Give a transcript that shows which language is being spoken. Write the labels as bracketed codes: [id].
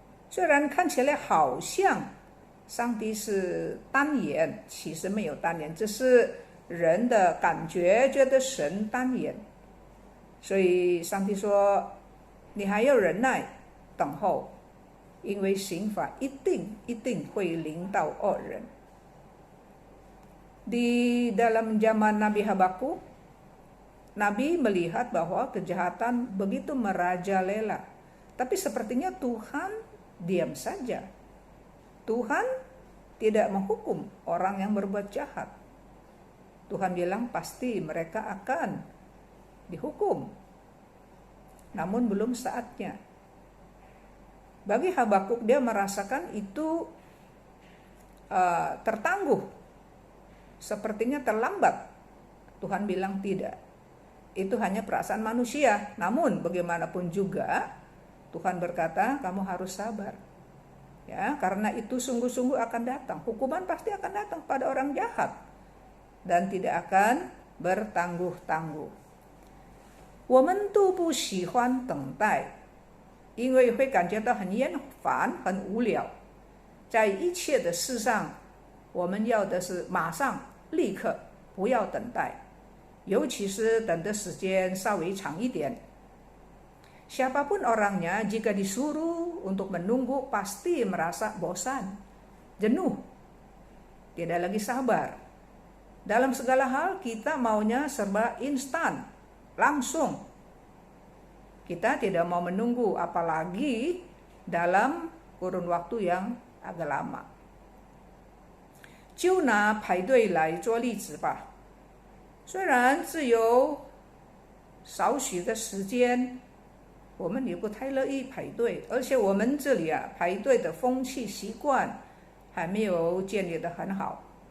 [zh] 虽然看起来好像上帝是单言，其实没有单言，只是人的感觉觉得神单言。所以上帝说，你还要忍耐等候，因为刑罚一定会临到恶人。 [id] Di dalam zaman Nabi Habakuk, Nabi melihat bahwa kejahatan begitu merajalela, tapi sepertinya Tuhan diam saja. Tuhan tidak menghukum orang yang berbuat jahat. Tuhan bilang pasti mereka akan dihukum, namun belum saatnya. Bagi Habakuk, dia merasakan itu tertangguh, sepertinya terlambat. Tuhan bilang tidak. Itu hanya perasaan manusia. Namun bagaimanapun juga Tuhan berkata, kamu harus sabar. Ya, karena itu sungguh-sungguh akan datang. Hukuman pasti akan datang pada orang jahat dan tidak akan bertangguh-tangguh. [zh] 我们都不喜欢等待，因为会感觉到很厌烦、很无聊。在一切的事上，我们要的是马上、立刻，不要等待，尤其是等的时间稍微长一点。 [id] Siapapun orangnya, jika disuruh untuk menunggu, pasti merasa bosan, jenuh, tidak lagi sabar. Dalam segala hal kita maunya serba instan, langsung. Kita tidak mau menunggu, apalagi dalam kurun waktu yang agak lama. [zh] 就拿排队来做例子吧，虽然只有少许的时间，我们也不太乐意排队，而且我们这里排队的风气习惯还没有建立得很好。